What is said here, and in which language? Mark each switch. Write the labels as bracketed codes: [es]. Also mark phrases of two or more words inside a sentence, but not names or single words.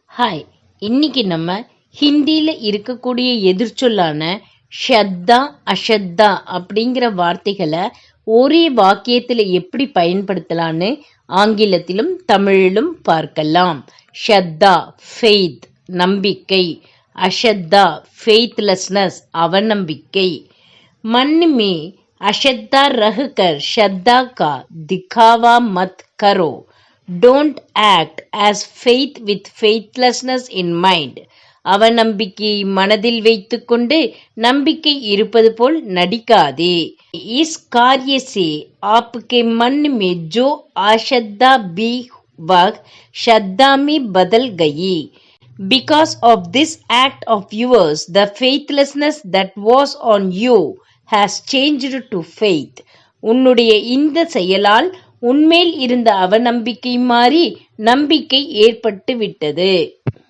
[ta] ஹாய், இன்னைக்கு நம்ம ஹிந்தியில இருக்கக்கூடிய எதிர்ச்சொல்லான [hi] श्रद्धा अश्रद्धा [ta] அப்படிங்கிற வார்த்தைகளை ஒரே வாக்கியத்துல எப்படி பயன்படுத்தலான்னு ஆங்கிலத்திலும் தமிழிலும் பார்க்கலாம். ஷத்தா ஃபெய்த் நம்பிக்கை, அஷத்தா ஃபெய்த்லெஸ்னஸ் அவநம்பிக்கை. [hi] मन में अश्रद्धा रहकर श्रद्धा का दिखावा मत करो. [en] Don't act as faith with faithlessness in mind. [ta] அவநம்பிக்கையை மனதில் வைத்துக்கொண்டு நம்பிக்கை இருப்பது போல் நடிக்காதே. [hi] इस कार्य से आपके मन में जो अश्रद्धा भी वह श्रद्धा में बदल गई. [en] Because of this act of yours, the faithlessness that was on you has changed to faith. [ta] உன்னுடைய இந்த செயலால் உன்மேல் இருந்த அவநம்பிக்கை மாறி நம்பிக்கை ஏற்பட்டு விட்டது.